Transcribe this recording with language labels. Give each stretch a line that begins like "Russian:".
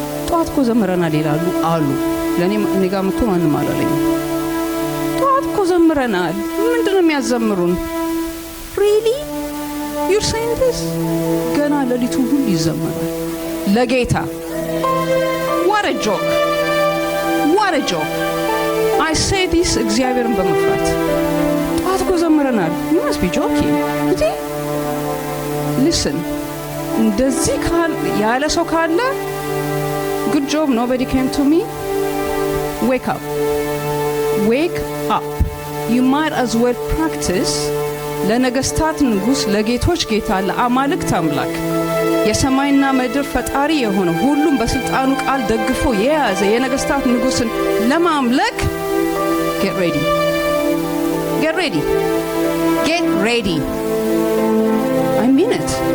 Amharic: ጧት እኮ ዘምረናል ይላሉ አሉ። እኔ ጋር መጥቶ ማንም አላለኝ። ጧት እኮ ዘምረናል ምንድነው የሚያዘምሩን?
English: really you're saying this?
Amharic: ገና ለሊቱ ሁሉ ይዘመራል ለጌታ።
English: what a joke, what a joke. I say this
Amharic: እግዚአብሔርን በመፍራት ጧት እኮ ዘምረናል።
English: you must be joking. listen,
Amharic: እንደዚህ ያለ ሰው ካለ
English: good job, nobody came to me. Wake up, wake up. You might as well practice
Amharic: ለነገስታት ንጉስ ለጌቶች ጌታ ለአማልክት አምላክ የሰማይና ምድር ፈጣሪ የሆነ ሁሉም በስልጣኑ ቃል ደግፎ የያዘ የነገስታት ንጉስን ለማምለክ
English: get ready, get ready, get ready. I mean it.